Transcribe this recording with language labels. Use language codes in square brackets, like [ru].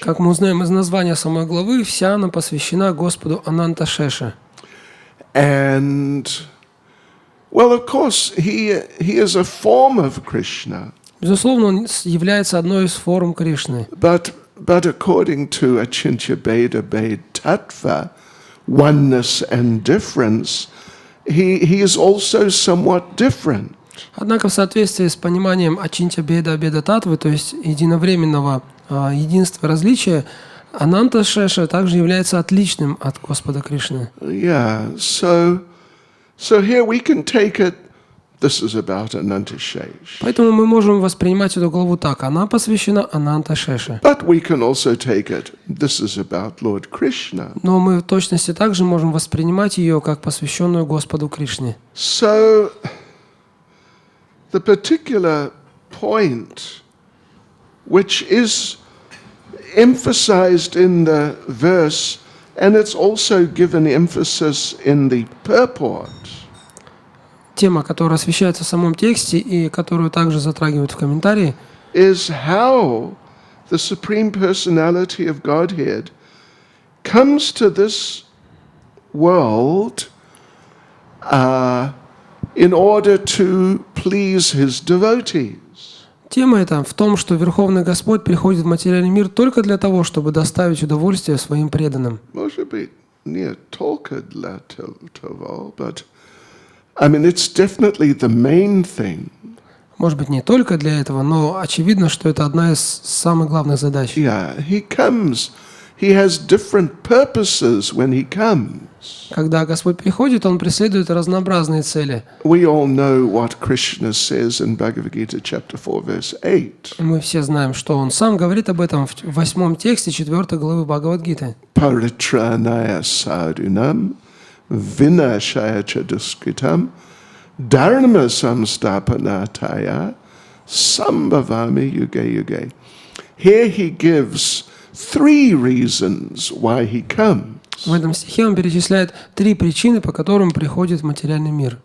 [ru] Как мы узнаем из названия самой главы, вся она посвящена Господу Ананташеше. [en] And, well, of course, he is a form of Krishna. [ru] Безусловно, он является одной из форм Кришны. [en] But according to Achintya Bheda Bhed Tattva, oneness and difference, he is also somewhat different. [ru] Однако в соответствии с пониманием Ачинтя Беда Беда Татвы, то есть единовременного единства различия, Ананта Шеша также является отличным от Господа Кришны. [en] Yeah, so here we can take it. This is about Anantashesha. [ru] Поэтому мы можем воспринимать эту главу так: она посвящена Ананта Шеше. [en] But we can also take it. This is about Lord Krishna. [ru] Но мы в точности также можем воспринимать ее как посвященную Господу Кришне. [en] So the particular point which is emphasized in the verse, and it's also given emphasis in the purport. [ru] Тема, которая освещается в самом тексте и которую также затрагивают в комментарии, [en] is how the Supreme Personality of Godhead comes to this world in order to please His devotees. [ru] Тема эта в том, что Верховный Господь приходит в материальный мир только для того, чтобы доставить удовольствие своим преданным. Может быть, не только для того, [en] but I mean, it's definitely the main thing. [ru] Может быть, не только для этого, но очевидно, что это одна из самых главных задач. [en] Yeah, he comes. He has different purposes when he comes. [ru] Когда Господь приходит, Он преследует разнообразные цели. [en] We all know what Krishna says in Bhagavad Gita chapter 4 verse 8. [ru] Мы все знаем, что Он сам говорит об этом в 8 тексте 4 главы Бхагавад-гиты. [sa] Paritranaya sadhunam vinashaya chaduskritam dharma samstapanataya sambhavami yuge yuge. [en] Here he gives 3 reasons why he comes. [ru] В этом стихе Он перечисляет 3 причины, по которым приходит в материальный мир.